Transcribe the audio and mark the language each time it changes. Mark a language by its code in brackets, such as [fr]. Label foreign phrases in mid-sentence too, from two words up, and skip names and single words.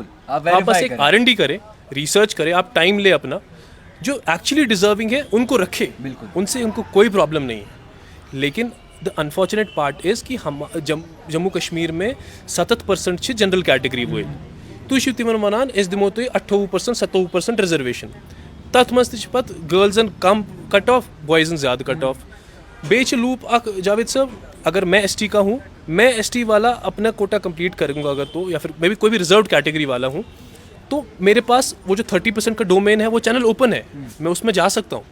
[hi] आप बस एक R&D करें, रिसर्च करें, आप टाइम ले अपना, जो [en] actually deserving [hi] है उनको रखे, उनसे उनको कोई प्रॉब्लम नहीं है। लेकिन [en] the unfortunate part is [hi] कि हम जम्मू कश्मीर में 70% [en] general category [hi] हुए [ks] तो तिमन इस दिमो 28% 27% रिजर्वेशन तथ मज पत गर्ल्सन कम कट ऑफ, बॉयज़न ज़्यादा कट ऑफ। [hi] बेच लूप जावेद साहब, अगर मैं ST का हूँ, मैं ST वाला अपना कोटा कंप्लीट करूँगा अगर, तो या फिर मैं भी कोई भी [en] reserve category [hi] वाला हूँ, तो मेरे पास वो जो 30% का डोमेन है वो [en] channel open [hi] है, मैं उसमें जा सकता हूँ।